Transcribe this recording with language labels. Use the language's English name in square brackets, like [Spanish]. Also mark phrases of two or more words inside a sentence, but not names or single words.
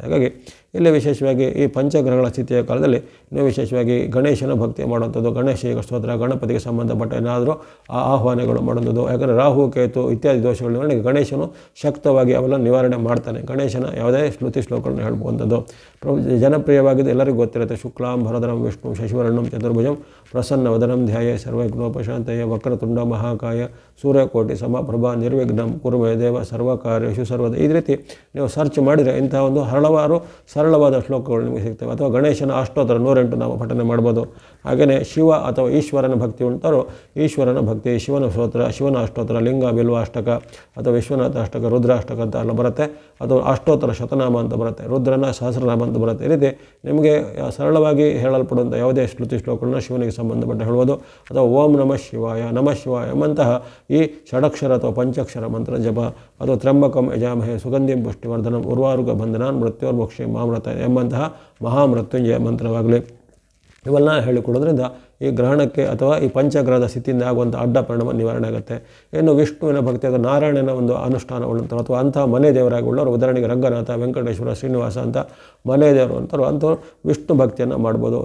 [Kannada] ಹಾಗಾಗಿ ಇಲ್ಲಿ ವಿಶೇಷವಾಗಿ ಈ ಪಂಚಗ್ರಹಗಳ ಸ್ಥಿತಿಯ ಕಾಲದಲ್ಲಿ ನೀವು ವಿಶೇಷವಾಗಿ ಗಣೇಶನ ಭಕ್ತಿ ಮಾಡುವಂಥದ್ದು, ಗಣೇಶ ಸ್ತೋತ್ರ, ಗಣಪತಿಗೆ ಸಂಬಂಧಪಟ್ಟ ಏನಾದರೂ ಆಹ್ವಾನಗಳು ಮಾಡುವಂಥದ್ದು. ಯಾಕಂದರೆ ರಾಹು, ಕೇತು ಇತ್ಯಾದಿ ದೋಷಗಳ ನಿವಾರಣೆಗೆ ಗಣೇಶನು ಶಕ್ತವಾಗಿ ಅವೆಲ್ಲ ನಿವಾರಣೆ ಮಾಡ್ತಾನೆ. ಗಣೇಶನ ಯಾವುದೇ ಶ್ರುತಿ ಶ್ಲೋಕಗಳನ್ನು ಹೇಳ್ಬೋವಂಥದ್ದು ಜನಪ್ರಿಯವಾಗಿದ್ದು ಎಲ್ಲರಿಗೂ ಗೊತ್ತಿರುತ್ತೆ. [Sanskrit] ಶುಕ್ಲಾಂ ಭರಧರಂ ವಿಷ್ಣು ಶಶಿವರ್ಣಂ ಚತುರ್ಭುಜಂ ಪ್ರಸನ್ನ ವದನಂ ಧ್ಯಾಯೇ ಸರ್ವವಿಘ್ನೋಪಶಾಂತಯೇ ವಕ್ರತುಂಡ ಮಹಾಕಾಯ ಸೂರ್ಯಕೋಟಿ ಸಮಪ್ರಭಾ ನಿರ್ವಿಘ್ನಂ ಕುರುಮೇ ದೇವ ಸರ್ವಕಾರ್ಯೇಷು ಸರ್ವದ. [Kannada] ಈ ರೀತಿ ನೀವು ಸರ್ಚ್ ಮಾಡಿದರೆ ಇಂತಹ ಒಂದು ಹಲವಾರು ಸರಳವಾದ ಶ್ಲೋಕಗಳು ನಿಮಗೆ ಸಿಗ್ತವೆ. ಅಥವಾ ಗಣೇಶನ ಅಷ್ಟೋತ್ತರ 108 ನಾವು ಪಠನೆ ಮಾಡ್ಬೋದು. ಹಾಗೆಯೇ ಶಿವ ಅಥವಾ ಈಶ್ವರನ ಭಕ್ತಿ ಉಂಟಾರೋ ಈಶ್ವರನ ಭಕ್ತಿ, ಶಿವನ ಸ್ತೋತ್ರ, ಶಿವನ ಅಷ್ಟೋತ್ತರ, ಲಿಂಗ ಬಿಲ್ವ ಅಷ್ಟಕ ಅಥವಾ ವಿಶ್ವನಾಥ ಅಷ್ಟಕ, ರುದ್ರಾಷ್ಟಕ ಅಂತ ಎಲ್ಲ ಬರುತ್ತೆ. ಅಥವಾ ಅಷ್ಟೋತ್ತರ ಶತನಾಮ ಅಂತ ಬರುತ್ತೆ, ರುದ್ರನ ಸಹಸ್ರನಾಮ ಅಂತ ಬರುತ್ತೆ. ಈ ರೀತಿ ನಿಮಗೆ ಸರಳವಾಗಿ ಹೇಳಲ್ಪಡುವಂಥ ಯಾವುದೇ ಶ್ರುತಿ ಶ್ಲೋಕಗಳನ್ನ ಶಿವನಿಗೆ ಸಂಬಂಧಪಟ್ಟ ಹೇಳ್ಬೋದು. ಅಥವಾ [Sanskrit] ಓಂ ನಮಃ ಶಿವಾಯ, ನಮಃ ಶಿವಾಯ [Kannada] ಎಂಬಂತಹ ಈ ಷಡಕ್ಷರ ಅಥವಾ ಪಂಚಾಕ್ಷರ ಮಂತ್ರ ಜಪ, ಅಥವಾ [Sanskrit] ತ್ರ್ಯಂಬಕಂ ಯಜಾಮಹೇ ಸುಗಂಧಿಂ ಪುಷ್ಟಿವರ್ಧನಂ ಉರ್ವಾರುಕ ಬಂಧನಾನ್ ಮೃತ್ಯೋರ್ಮೋಕ್ಷೇ ಮಾಮೃತ [Kannada] ಎಂಬಂತಹ ಮಹಾಮೃತ್ಯುಂಜಯ ಮಂತ್ರವಾಗಲಿ ಇವೆಲ್ಲ ಹೇಳಿಕೊಡೋದ್ರಿಂದ ಈ ಗ್ರಹಣಕ್ಕೆ ಅಥವಾ ಈ ಪಂಚಗ್ರಹದ ಸ್ಥಿತಿಯಿಂದ ಆಗುವಂಥ ಅಡ್ಡ ಪರಿಣಾಮ ನಿವಾರಣೆ ಆಗುತ್ತೆ. ಇನ್ನು ವಿಷ್ಣುವಿನ ಭಕ್ತಿ ಅಥವಾ ನಾರಾಯಣನ ಒಂದು ಅನುಷ್ಠಾನ ಉಳ್ಳಂಥವ್ರು ಅಥವಾ ಅಂತಹ ಮನೆ ದೇವರಾಗಿ ಉಳ್ಳವರು, ಉದಾಹರಣೆಗೆ ರಂಗನಾಥ, ವೆಂಕಟೇಶ್ವರ, ಶ್ರೀನಿವಾಸ ಅಂತ ಮನೆ ದೇವರು ಅಂಥವ್ರು ವಿಷ್ಣು ಭಕ್ತಿಯನ್ನು ಮಾಡ್ಬೋದು.